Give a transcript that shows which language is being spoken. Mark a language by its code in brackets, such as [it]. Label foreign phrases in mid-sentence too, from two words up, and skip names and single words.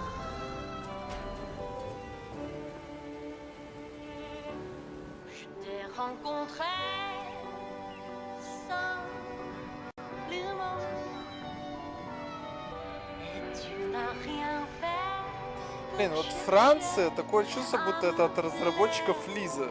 [fr] Je t'ai rencontrer simplement. Et tu n'as rien fait. [ru] Блин, вот Франция, такое чувство, будто это от разработчиков Лиза.